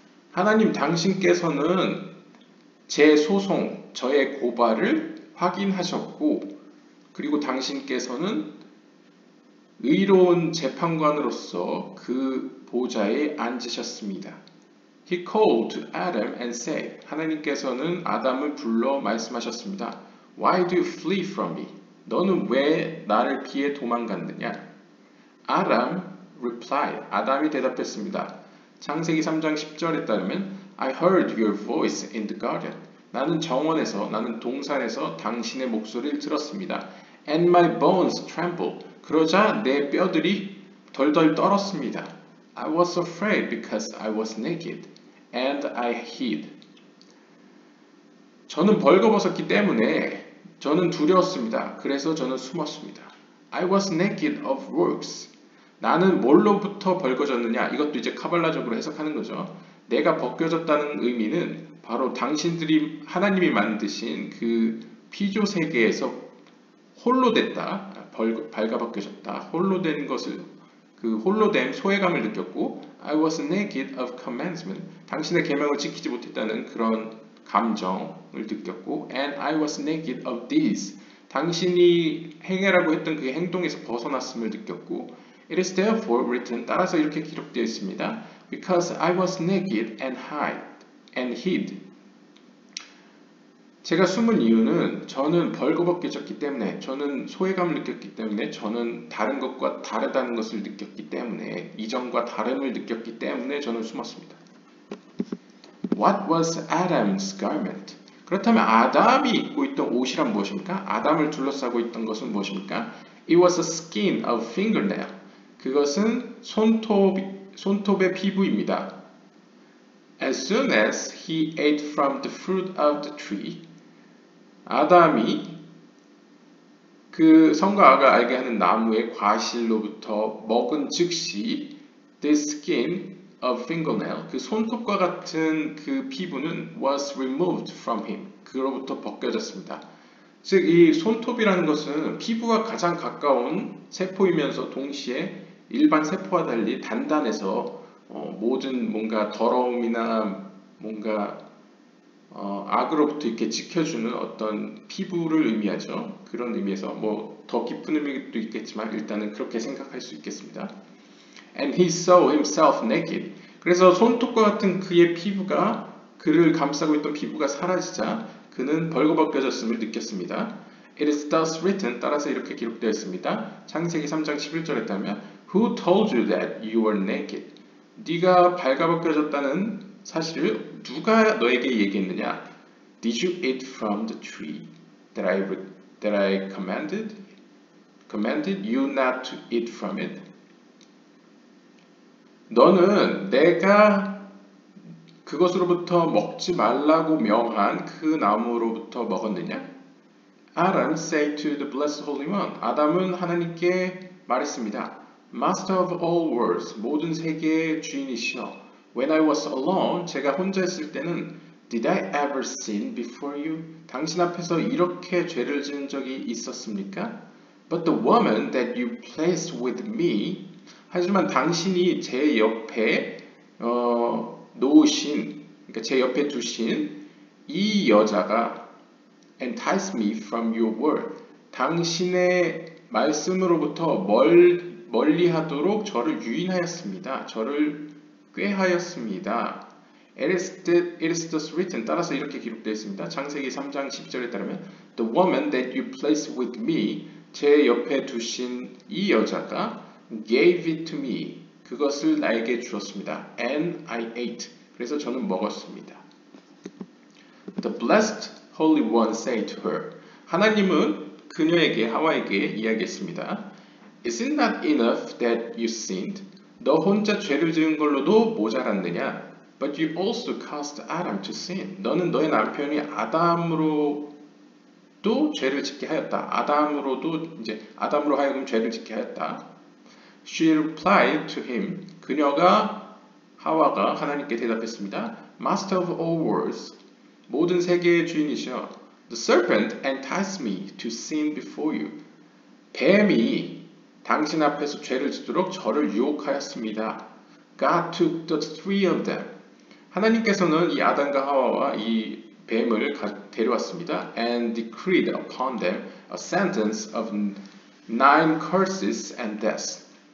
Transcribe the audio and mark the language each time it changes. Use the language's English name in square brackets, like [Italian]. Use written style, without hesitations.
[Korean] 하나님, 당신께서는 제 소송, 저의 고발을 확인하셨고, 그리고 당신께서는 의로운 재판관으로서 그 보좌에 앉으셨습니다. [English] He called to Adam and said, [Korean] 하나님께서는 아담을 불러 말씀하셨습니다. [English] Why do you flee from me? [Korean] 너는 왜 나를 피해 도망갔느냐? [English] Adam replied, [Korean] 아담이 대답했습니다. 창세기 3장 10절에 따르면 [English] I heard your voice in the garden. [Korean] 나는 정원에서, 나는 동산에서 당신의 목소리를 들었습니다. [English] And my bones trembled. [Korean] 그러자 내 뼈들이 덜덜 떨었습니다. [English] I was afraid because I was naked, and I hid. [Korean] 저는 벌거벗었기 때문에 저는 두려웠습니다. 그래서 저는 숨었습니다. [English] I was naked of works. [Korean] 나는 뭘로부터 벌거졌느냐? 이것도 이제 카발라적으로 해석하는 거죠. 내가 벗겨졌다는 의미는 바로 당신들이 하나님이 만드신 그 피조 세계에서 홀로 됐다. 발가벗겨졌다. 홀로 된 것을 그 홀로 됨 소외감을 느꼈고 [English] I was naked of commandment. [Korean] 당신의 계명을 지키지 못했다는 그런 감정을 느꼈고 [English] and I was naked of these. [Korean] 당신이 행해라고 했던 그 행동에서 벗어났음을 느꼈고 [English] It is therefore written. [Korean] 따라서 이렇게 기록되어 있습니다. [English] Because I was naked and hid. [Korean] 제가 숨은 이유는 저는 벌거벗겨졌기 때문에, 저는 소외감을 느꼈기 때문에, 저는 다른 것과 다르다는 것을 느꼈기 때문에, 이전과 다름을 느꼈기 때문에 저는 숨었습니다. [English] What was Adam's garment? [Korean] 그렇다면 아담이 입고 있던 옷이란 무엇입니까? 아담을 둘러싸고 있던 것은 무엇입니까? [English] It was a skin of fingernail. [Korean] 그것은 손톱의 피부입니다. [English] As soon as he ate from the fruit of the tree, [Korean] 아담이 그 성과 아가 알게 하는 나무의 과실로부터 먹은 즉시 [English] the skin of fingernail, [Korean] 그 손톱과 같은 그 피부는 [English] was removed from him, [Korean] 그로부터 벗겨졌습니다. 즉 이 손톱이라는 것은 피부와 가장 가까운 세포이면서 동시에 일반 세포와 달리 단단해서 모든 뭔가 더러움이나 뭔가 악으로부터 이렇게 지켜주는 어떤 피부를 의미하죠. 그런 의미에서 뭐 더 깊은 의미도 있겠지만 일단은 그렇게 생각할 수 있겠습니다. [English] And he saw himself naked. [Korean] 그래서 손톱과 같은 그의 피부가 그를 감싸고 있던 피부가 사라지자 그는 벌거벗겨졌음을 느꼈습니다. [English] It is thus written. [Korean] 따라서 이렇게 기록되어 있습니다. 창세기 3장 11절에 따르면 [English] Who told you that you were naked? [Korean] 네가 발가벗겨졌다는 사실을 누가 너에게 얘기했느냐? [English] Did you eat from the tree that I commanded you not to eat from it? [Korean] 너는 내가 그것으로부터 먹지 말라고 명한 그 나무로부터 먹었느냐? [English] Adam said to the blessed Holy One. [Korean] 아담은 하나님께 말했습니다. [English] Master of all worlds, [Korean] 모든 세계의 주인이시여. [English] When I was alone, [Korean] 제가 혼자 있을 때는 [English] Did I ever sin before you? [Korean] 당신 앞에서 이렇게 죄를 지은 적이 있었습니까? [English] But the woman that you placed with me, [Korean] 하지만 당신이 제 옆에 놓으신, 그러니까 제 옆에 두신 이 여자가 [English] entice me from your word. [Korean] 당신의 말씀으로부터 멀리하도록 저를 유인하였습니다. 저를 꾀하였습니다. [English] It is thus written. [Korean] 따라서 이렇게 기록되어 있습니다. 창세기 3장 10절에 따르면 [English] The woman that you placed with me, [Korean] 제 옆에 두신 이 여자가 [English] gave it to me. [Korean] 그것을 나에게 주었습니다. [English] And I ate. [Korean] 그래서 저는 먹었습니다. [English] The blessed Holy One said to her. [Korean] 하나님은 그녀에게 하와에게 이야기했습니다. [English] Is it not enough that you sinned? [Korean] 너 혼자 죄를 지은 걸로도 모자랐느냐? [English] But you also caused Adam to sin. [Korean] 너는 너의 남편이 아담으로도 죄를 짓게 하였다. 아담으로 하여금 죄를 짓게 하였다. [English] She replied to him. [Korean] 그녀가 하와가 하나님께 대답했습니다. [English] Master of all worlds. [Korean] 모든 세계의 주인이시여. [English] The serpent enticed me to sin before you. [Korean] 뱀이 당신 앞에서 죄를 짓도록 저를 유혹하였습니다. [English] God took the three of them. [Korean] 하나님께서는 이 아담과 하와와 이 뱀을 데려왔습니다. [English] And decreed upon them a sentence of 9 curses and deaths.